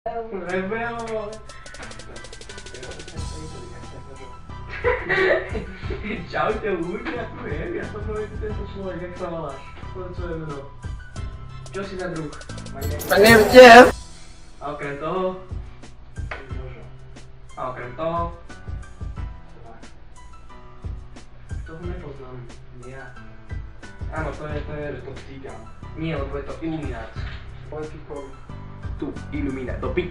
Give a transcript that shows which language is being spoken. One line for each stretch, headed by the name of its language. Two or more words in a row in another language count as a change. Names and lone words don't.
Slovak: Rebel, vole. Čaute ľudia, tu je, ja som nový tento človek, jak sa voláš? Povedz svoje meno. Čo si za druh?
English: My name is Jeff.
Slovak: A okrem toho? A okrem toho? Toho nepoznám. Ja. Áno, to je to cigán. Nie, lebo je to iluminát. Tu, iluminát, do pi.